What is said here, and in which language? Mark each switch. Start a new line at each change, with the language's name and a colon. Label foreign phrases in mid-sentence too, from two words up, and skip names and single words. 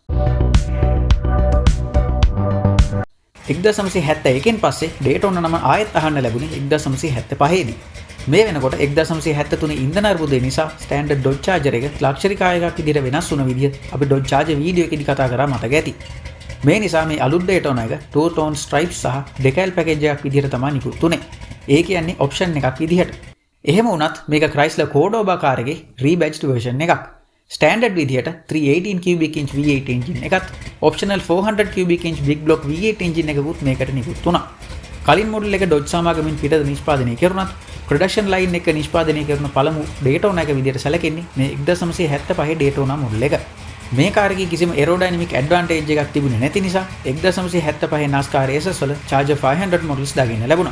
Sinhala: 1971න් පස්සේ ඩේටෝනා නම ආයෙත් අහන්න ලැබුණේ 1975 දී. මේ වෙනකොට 1973 ඉන්ධන අර්බුදය නිසා ස්ටෑන්ඩඩ් ඩොජ් චාර්ජර් එක
English: luxury car
Sinhala: එකක් විදිහට වෙනස් වුණ විදිහ අපි ඩොජ් චාර්ජර් වීඩියෝ එකේදී කතා කරා මතක ඇති. මේ නිසා මේ අලුත් ඩේටෝනා එක 2
English: tone stripes
Sinhala: සහ
English: decal package
Sinhala: එකක් විදිහට තමයි නිකුත් උනේ. ඒ කියන්නේ ඔප්ෂන් එකක් විදිහට. එහෙම වුණත් මේක Chrysler Cordoba කාර් එකේ
English: rebadged version
Sinhala: එකක්. ස්ටෑන්ඩඩ් විදිහට
English: 318 cubic inch V8 engine
Sinhala: එකත්
English: optional 400 cubic inch big block V8 engine
Sinhala: එකකුත් මේකට නිකුත් වුණා. කලින් මොඩල් එක ඩොජ් සමාගමෙන් පිටත නිෂ්පාදනය කෙරුණත්
English: production line
Sinhala: එක නිෂ්පාදනය කරන පළමු ඩේටෝනා එක විදිහට සැලකෙන්නේ මේ 1975 ඩේටෝනා මොඩල් එක. මේ කාර් එකේ කිසිම
English: aerodynamic advantage
Sinhala: එකක් තිබුණේ නැති නිසා 1975 NASCAR races වල Charger 500 මොඩල්ස් දාගෙන ලැබුණා.